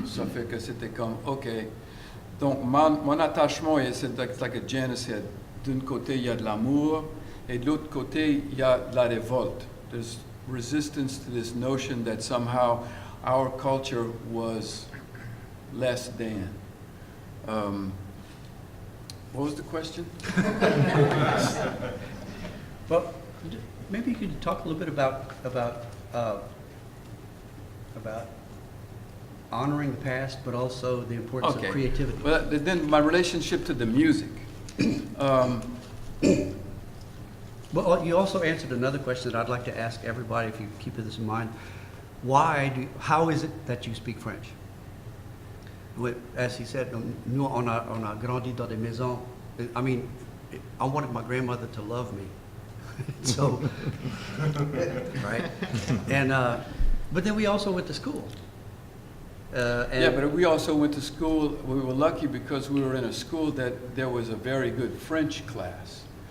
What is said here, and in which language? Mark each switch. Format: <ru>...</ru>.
<fr>Ça fait que c'était comme, OK. Donc, mon attachement, c'est</fr> <en>like a Janice said,</en> <fr>d'un côté, il y a de l'amour, et de l'autre côté, il y a de la révolte.</fr> <en>There's resistance to this notion that somehow our culture was less than. What was the question? Well, maybe you could talk a little bit about honoring the past, but also the importance of creativity. Well, then my relationship to the music. Well, you also answered another question that I'd like to ask everybody, if you keep this in mind. How is it that you speak French? As he said,</en> <fr>nous on a grandi dans des maisons.</fr> <en>I mean, I wanted my grandmother to love me, so right. And but then we also went to school. Yeah, but we also went to school. We were lucky because we were in a school that there was a very good French class.</en>